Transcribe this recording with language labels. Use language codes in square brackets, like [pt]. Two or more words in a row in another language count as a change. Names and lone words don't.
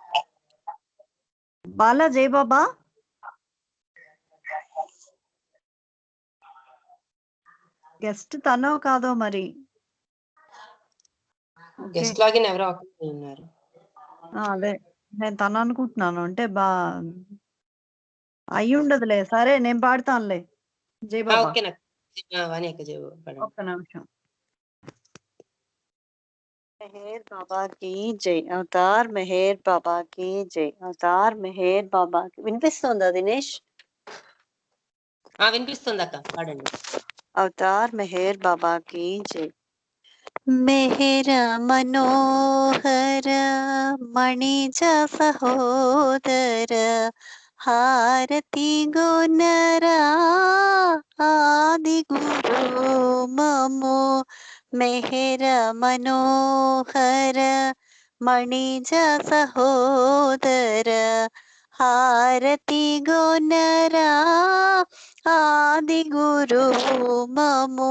[te] బాలా జై బాబా. గెస్ట్ తనో కాదో మరి. గెస్ట్ లాగిన్ ఎవరో ఉన్నారు. అదే నేను తను అనుకుంటున్నాను. అంటే అయి ఉండదులే. సరే నేను పాడతానులే. జై బాబా. ఓకే నాకు వాణి అక్క జై బాబా పాడండి. ఒక్క నిమిషం. మెహర్ బాబా की జై. అవతార్ మెహర్ బాబా की జై. అవతార్ మెహర్ బాబా की. వినిపిస్తుందా దినేష్? వినిపిస్తుంది అక్క, పాడండి. అవతార్ మెహర్ బాబా की జై. మెహర మనోహర మణిజ సహోదర హారతి గుణరా ఆది గురు మమో. మెహర మనోహర మణిజ సహోదర హారతి గుణరా ఆది గురు మమో.